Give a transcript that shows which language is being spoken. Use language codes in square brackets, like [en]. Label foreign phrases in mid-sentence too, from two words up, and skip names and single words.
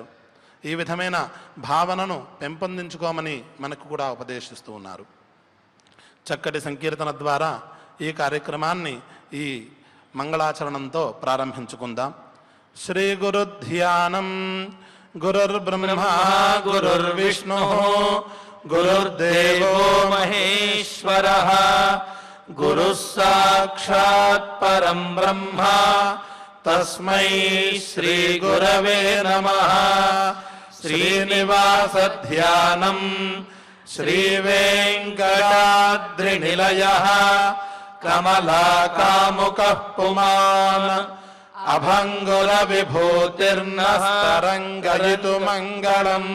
[te] ఈ విధమైన భావనను పెంపొందించుకోమని మనకు కూడా ఉపదేశిస్తూ ఉన్నారు. చక్కటి సంకీర్తన ద్వారా ఈ కార్యక్రమాన్ని ఈ మంగళాచరణంతో ప్రారంభించుకుందాం. [sa] శ్రీ గురు ధ్యానం గురుర్బ్రహ్మ గురుర్విష్ణు गुरुर्देवो महेश्वरः गुरुः साक्षात् परं ब्रह्म तस्मै श्रीगुरवे नमः। श्रीनिवासध्यानम् श्रीवेङ्कटाद्रिनिलयः कमलाकामुकः पुमान् अभङ्गुरविभूतिर्नस्तरङ्गयितुमङ्गलम्।